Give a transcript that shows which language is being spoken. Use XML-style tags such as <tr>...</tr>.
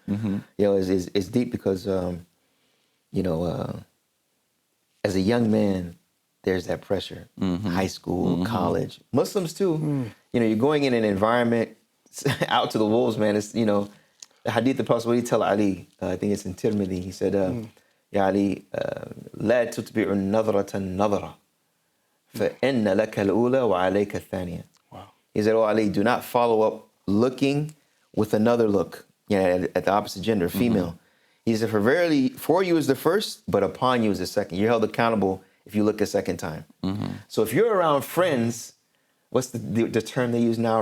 <en>You know, it's deep because, you know, as a young man, there's that pressure. High school, college, Muslims too. You know, you're going in an environment out to the wolves, man. It's, you know, the hadith of the Prophet, what did he tell Ali? I think it's in Tirmidhi.</en> <ar>He said, Ya Ali, لا تتبع النظرة النظرة فإن لك الأولى وعليك الثانية.</ar> <en>Wow. He said, oh Ali, do not follow up looking with another look, you know, at the opposite gender, female. He said, for you is the first, but upon you is the second. You're held accountable if you look a second time. So if you're around friends, what's the term they use now?</en>